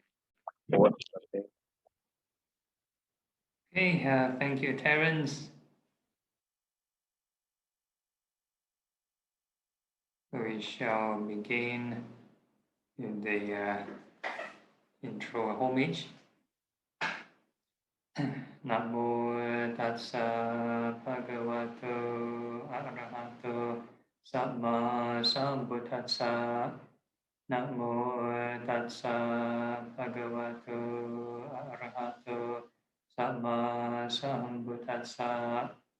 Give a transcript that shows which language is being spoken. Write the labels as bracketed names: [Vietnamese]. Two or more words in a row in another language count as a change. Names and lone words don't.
[English] Over to Bhante. Okay, thank you, Terence. We shall begin in the intro homage. [Pali] Namo tassa bhagavato arahato samma sambuddhassa. Namo tassa bhagavato arahato samma sambuddhassa.